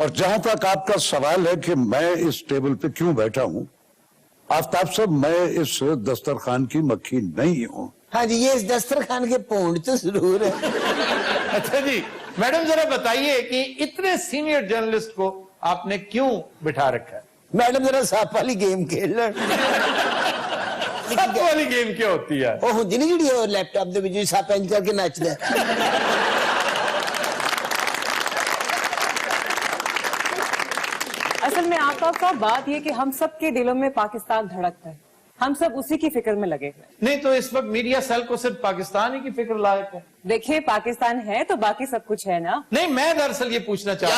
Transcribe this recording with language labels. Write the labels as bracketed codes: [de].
[hi] और जहां तक आपका सवाल है कि मैं इस टेबल पे क्यों बैठा हूं, आफ्ताब साहब, मैं इस दस्तरखान की मक्खी नहीं हूं। हाँ जी, ये इस दस्तरखान के पौंड तो जरूर है। अच्छा जी, मैडम जरा बताइए कि इतने सीनियर जर्नलिस्ट को आपने क्यों बिठा रखा है? मैडम जरा सांप वाली गेम खेल रहे। सांप वाली गेम क्या होती है? [pa] ਉਹ ਹੁੰਦੀ ਨਹੀਂ ਜਿਹੜੀ ਉਹ ਲੈਪਟਾਪ ਦੇ ਵਿੱਚ ਸੱਪ ਇੰਜ ਕਰਕੇ ਨੱਚਦਾ। [hi] असल में आफ्ताब साहब, बात ये कि हम सब के दिलों में पाकिस्तान धड़कता है, हम सब उसी की फिक्र में लगे हुए। नहीं तो इस वक्त मीडिया सेल को सिर्फ पाकिस्तान ही की फिक्र लायक है। देखिए, पाकिस्तान है तो बाकी सब कुछ है ना। नहीं, मैं दरअसल ये पूछना चाह रहा